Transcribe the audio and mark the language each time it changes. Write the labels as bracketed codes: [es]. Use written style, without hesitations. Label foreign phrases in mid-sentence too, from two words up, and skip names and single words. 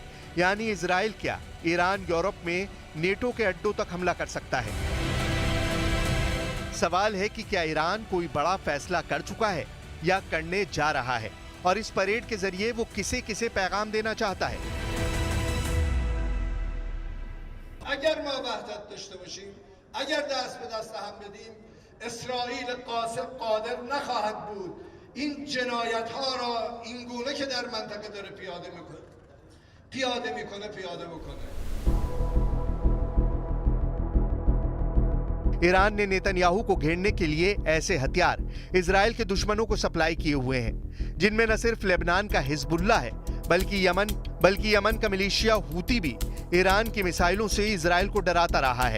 [hi] यानी इजराइल क्या, ईरान यूरोप में नेटो के अड्डों तक हमला कर सकता है। सवाल है कि क्या ईरान कोई बड़ा फैसला कर चुका है या करने जा रहा है और इस परेड के जरिए वो किसे किसे पैगाम देना चाहता है। [fa] अगर ما وحدت داشته باشیم، اگر دست به دست هم بدیم، اسرائیل قاصد قادر نخواهد بود این جنایت ها را این گونه که در منطقه داره پیاده بکنه. [hi] ईरान ने नेतन्याहू को घेरने के लिए ऐसे हथियार इजराइल के दुश्मनों को सप्लाई किए हुए हैं, जिनमें न सिर्फ लेबनान का हिजबुल्लाह है बल्कि यमन का मिलिशिया हूती भी ईरान की मिसाइलों से इजराइल को डराता रहा है।